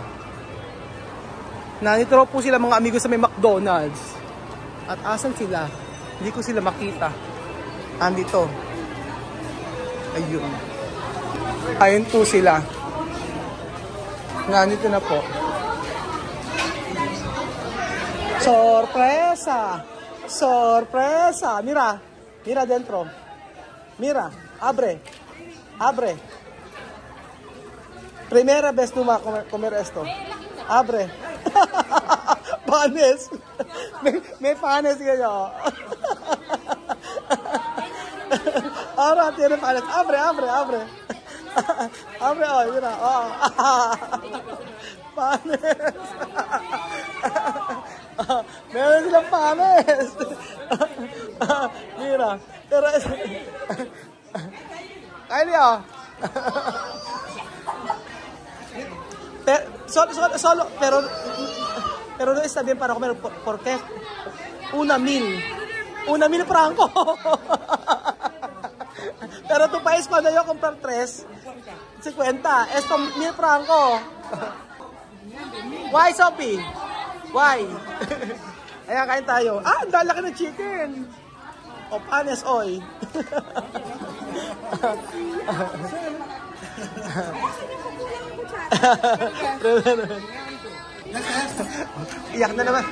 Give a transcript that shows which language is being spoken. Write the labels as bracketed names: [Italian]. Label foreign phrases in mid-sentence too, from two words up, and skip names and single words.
[Filipino] Nandito raw po sila mga amigo sa may McDonald's. At asan sila? Hindi ko sila makita. Andito. Ayun. Ayun po sila. Nandito na po. [Spanish] Sorpresa! Sorpresa! Mira. Mira dentro. Mira. Abre. Abre. Primera vez tú vas a comer esto. Abre. Panes. [Filipino] May panes kayo. [Spanish] Ahora tiene panes. Abre, abre, abre. Abre, oh, mira. Oh. Panes. [Filipino] Meron silang panes. [Spanish] Mira. Pero Ayo. Solo, pero no está bien para comer porque 1,000 franco. Pero tu país cuando yo comprar 3, 50, esto 1,000 franco. [English] Why, Sophie? Why? [Filipino] Ayan, kain tayo. Ang laki ng chicken. O panes, oy. Iyak na naman.